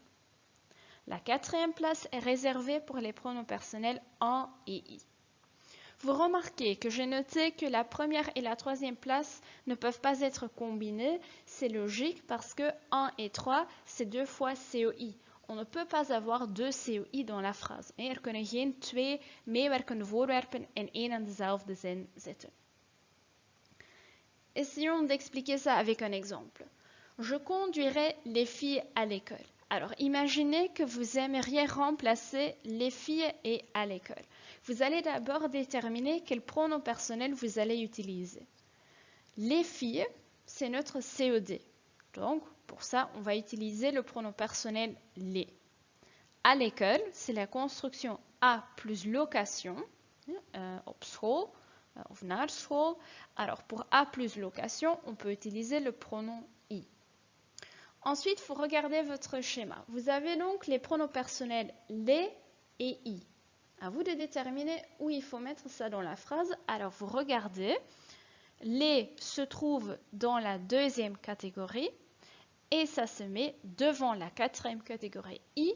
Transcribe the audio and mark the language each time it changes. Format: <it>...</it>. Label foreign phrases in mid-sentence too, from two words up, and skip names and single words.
<fr>La quatrième place est réservée pour les pronoms personnels en et i. Vous remarquez que j'ai noté que la première et la troisième place ne peuvent pas être combinées. C'est logique parce que 1 et 3, c'est 2 fois COI. On ne peut pas avoir 2 COI dans la phrase.</fr> <nl>Er kunnen geen 2 meewerkende voorwerpen in één en dezelfde zin zitten.</nl> <fr>Essayons d'expliquer ça avec un exemple. Je conduirai les filles à l'école. Alors, imaginez que vous aimeriez remplacer les filles et à l'école. Vous allez d'abord déterminer quel pronom personnel vous allez utiliser. Les filles, c'est notre CED. Donc, pour ça, on va utiliser le pronom personnel les. À l'école, c'est la construction à plus location,</fr> <nl>op school of naar school.</nl> <fr>Alors, pour à plus location, on peut utiliser le pronom i. Ensuite, vous regardez votre schéma. Vous avez donc les pronoms personnels les et i. À vous de déterminer où il faut mettre ça dans la phrase. Alors, vous regardez. Les se trouve dans la deuxième catégorie et ça se met devant la quatrième catégorie i.</fr>